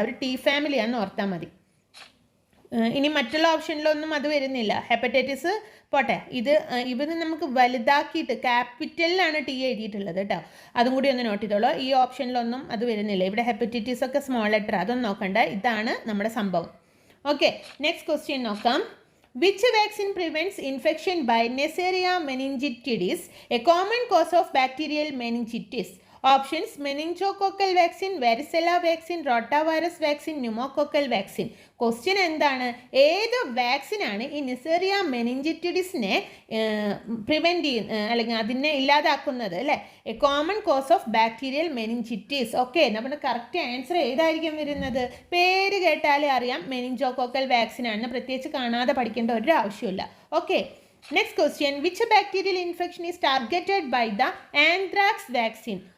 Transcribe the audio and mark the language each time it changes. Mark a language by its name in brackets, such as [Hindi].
[Malayalam] അവർ T ഫാമിലിയാണെന്ന് ഓർത്താൽ മതി. ഇനി മറ്റുള്ള ഓപ്ഷനിലൊന്നും അത് വരുന്നില്ല. ഹെപ്പറ്റൈറ്റിസ് പോട്ടെ, ഇത് നമുക്ക് വലുതാക്കിയിട്ട് ക്യാപിറ്റലിലാണ് ടി എഴുതിയിട്ടുള്ളത് കേട്ടോ, അതും കൂടി ഒന്ന് നോട്ട് ചെയ്തോളൂ. ഈ ഓപ്ഷനിലൊന്നും അത് വരുന്നില്ല. ഇവിടെ ഹെപ്പറ്റൈറ്റിസ് ഒക്കെ സ്മോൾ ലെറ്റർ, അതൊന്നും നോക്കണ്ട. ഇതാണ് നമ്മുടെ സംഭവം. ഓക്കെ, നെക്സ്റ്റ് ക്വസ്റ്റ്യൻ നോക്കാം. [English] Which vaccine prevents infection by Neisseria meningitidis, a common cause of bacterial meningitis? Options: meningococcal vaccine, varicella vaccine, rotavirus vaccine, pneumococcal vaccine. [Malayalam] Question എന്താണ്, ഏത് വാക്സിനാണ് ഈ നെസേറിയ മെനിഞ്ചിറ്റിഡിസിനെ പ്രിവെൻറ്റ് ചെയ്യുന്നത് അല്ലെങ്കിൽ അതിനെ ഇല്ലാതാക്കുന്നത് അല്ലേ? [English] A common cause of bacterial meningitis. [Malayalam] Okay, നമ്മുടെ കറക്റ്റ് ആൻസർ ഏതായിരിക്കും വരുന്നത്? പേര് കേട്ടാലേ അറിയാം മെനിഞ്ചോകോക്കൽ വാക്സിൻ ആണെന്ന്, പ്രത്യേകിച്ച് കാണാതെ പഠിക്കേണ്ട ഒരു ആവശ്യമില്ല. [English] Okay, next question. Which bacterial infection is targeted by the anthrax vaccine?